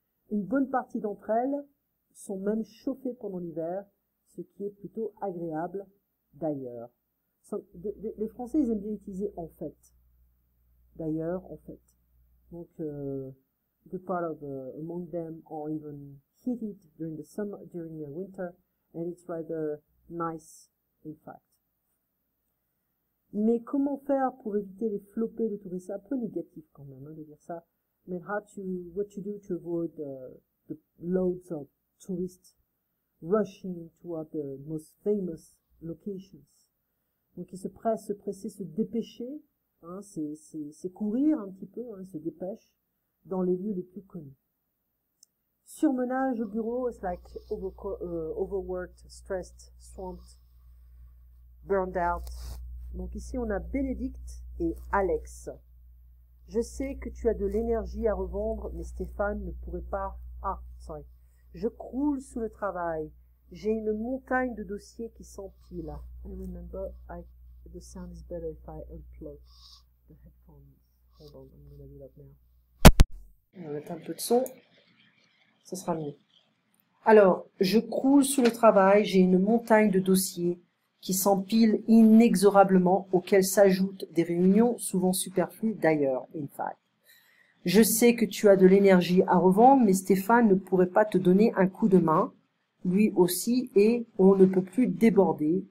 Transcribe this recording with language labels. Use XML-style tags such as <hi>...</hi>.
<fr>Une bonne partie d'entre elles sont même chauffées pendant l'hiver, ce qui est plutôt agréable d'ailleurs. Les Français, ils aiment bien utiliser en fait. D'ailleurs, en fait.</fr> <en>Donc, good part of among them are even heated during the winter, and it's rather nice, in fact.</en> <fr>Mais comment faire pour éviter les flopées de touristes? C'est un peu négatif quand même, de dire ça.</fr> <en>Mais what to do to avoid the loads of tourists rushing toward the most famous locations.</en> <fr>Donc ils se presser, se dépêcher, hein, c'est courir un petit peu, hein, ils se dépêchent dans les lieux les plus connus. Surmenage au bureau,</fr> <en>it's like overworked, stressed, swamped, burned out.</en> <fr>Donc ici on a Bénédicte et Alex. Je sais que tu as de l'énergie à revendre, mais Stéphane ne pourrait pas... Je croule sous le travail. J'ai une montagne de dossiers qui s'empilent.</fr> <en>I remember the sound is better if I unplug the headphones. Hold on, I'm gonna do that now.</en> <fr>On va mettre un peu de son. Ça sera mieux. Alors, je croule sous le travail. J'ai une montagne de dossiers qui s'empilent inexorablement, auxquels s'ajoutent des réunions souvent superflues d'ailleurs,</fr> <en>in fact.</en> <fr>Je sais que tu as de l'énergie à revendre, mais Stéphane ne pourrait pas te donner un coup de main, lui aussi, et on ne peut plus déborder.</fr>